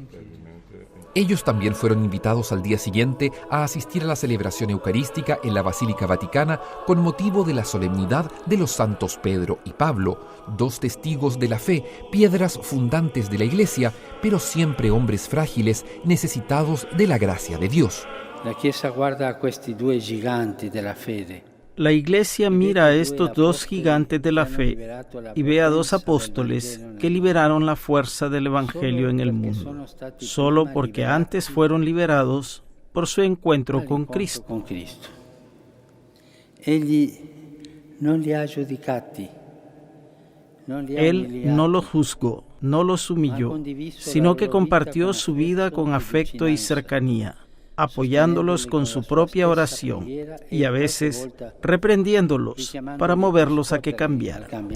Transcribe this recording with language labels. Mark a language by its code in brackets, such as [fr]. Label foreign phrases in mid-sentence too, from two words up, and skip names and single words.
[es] Ellos también fueron invitados al día siguiente a asistir a la celebración eucarística en la Basílica Vaticana con motivo de la solemnidad de los santos Pedro y Pablo, dos testigos de la fe, piedras fundantes de la Iglesia, pero siempre hombres frágiles necesitados de la gracia de Dios. [it] La Chiesa guarda a questi due giganti della fede. [es] La Iglesia mira a estos dos gigantes de la fe y ve a dos apóstoles que liberaron la fuerza del Evangelio en el mundo, solo porque antes fueron liberados por su encuentro con Cristo. Él no los juzgó, no los humilló, sino que compartió su vida con afecto y cercanía, apoyándolos con su propia oración y a veces reprendiéndolos para moverlos a que cambiaran.